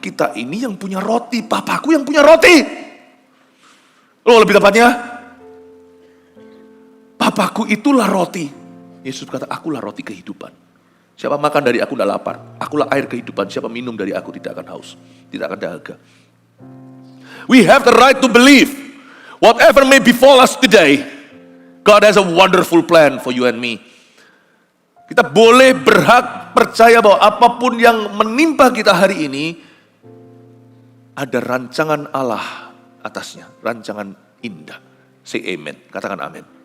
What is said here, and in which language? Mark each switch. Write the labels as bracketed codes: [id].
[id] Kita ini yang punya roti, papaku yang punya roti. Lebih tepatnya, papaku itulah roti. Yesus berkata, akulah roti kehidupan. Siapa makan dari aku tidak lapar. Akulah air kehidupan. Siapa minum dari aku tidak akan haus. Tidak akan dahaga. [en] We have the right to believe. Whatever may befall us today, God has a wonderful plan for you and me. [id] Kita boleh berhak percaya bahwa apapun yang menimpa kita hari ini, ada rancangan Allah atasnya. Rancangan indah. [en] Say amen. [id] Katakan amin.